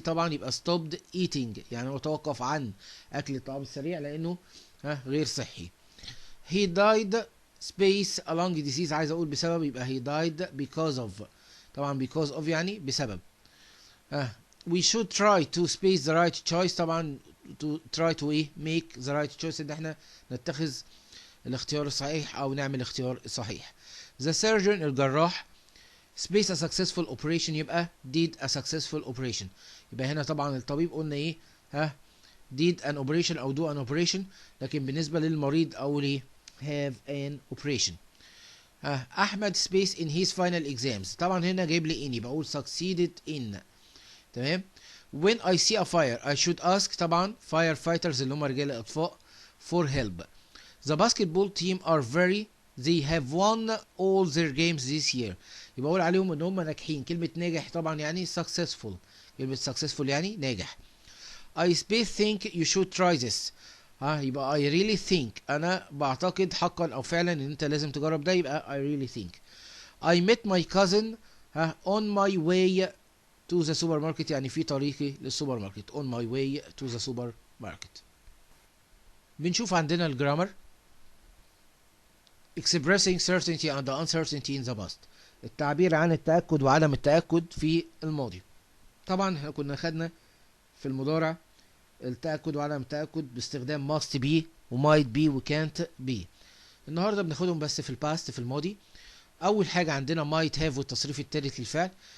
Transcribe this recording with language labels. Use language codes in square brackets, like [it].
[ar] طبعا يبقى [en] stopped eating [ar] يعني هو توقف عن أكل الطعام السريع لأنه غير صحي. [en] He died space a lung disease. [ar] عايز أقول بسبب يبقى [en] he died because of. [ar] طبعا because of يعني بسبب. [en] We should try to space the right choice. [ar] طبعا [en] to try to make the right choice [ar] ان احنا نتخذ الاختيار الصحيح او نعمل الاختيار الصحيح. [en] The surgeon [ar] الجراح [en] space a successful operation يبقى did a successful operation. [ar] يبقى هنا طبعا الطبيب قلنا [en] did an operation [ar] او [en] do an operation، [ar] لكن بالنسبة للمريض او [en] have an operation. Ahmed space in his final exams. [ar] طبعا هنا جايب لي in يبقى اقول [en] succeeded in. [ar] تمام. [en] when I see a fire I should ask طبعا firefighters [ar] اللي هم رجال الاطفاء [en] for help. The basketball team are very they have won all their games this year. [ar] يبقى اقول عليهم ان هم ناجحين. كلمة ناجح طبعا يعني successful. كلمة successful يعني ناجح. [en] I space think you should try this. [ar] يبقى [en] I really think [ar] انا بعتقد حقا او فعلا ان انت لازم تجرب ده يبقى I really think. [en] I met my cousin on my way to the supermarket [ar] يعني في طريقي للسوبر ماركت. [en] on my way to the supermarket. [ar] بنشوف عندنا الجرامر. [en] expressing certainty and uncertainty in the past. [ar] التعبير عن التأكد وعدم التأكد في الماضي. طبعا احنا كنا خدنا في المضارع التأكد وعدم التأكد باستخدام [en] must be [ar] و [en] might be [ar] و [en] can't be. [ar] النهارده بناخدهم بس في الباست في الماضي. أول حاجة عندنا [en] might have [ar] والتصريف الثالث للفعل.